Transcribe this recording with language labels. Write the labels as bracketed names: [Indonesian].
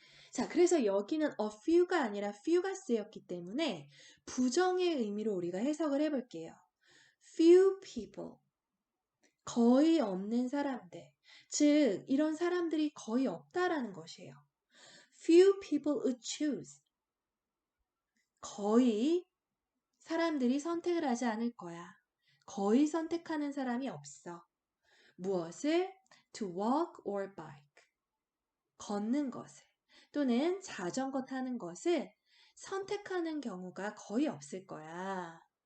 [Korean] 자, 그래서 여기는 a few가 아니라 few가 쓰였기 때문에 부정의 의미로 우리가 해석을 해볼게요. [English] few people, [Korean] 거의 없는 사람들. 즉, 이런 사람들이 거의 없다라는 것이에요. [English] few people would choose. [Korean] 거의 사람들이 선택을 하지 않을 거야. 거의 선택하는 사람이 없어. 무엇을? [English] to walk or bike. [Korean] 걷는 것을 또는 자전거 타는 것을 선택하는 경우가 거의 없을 거야.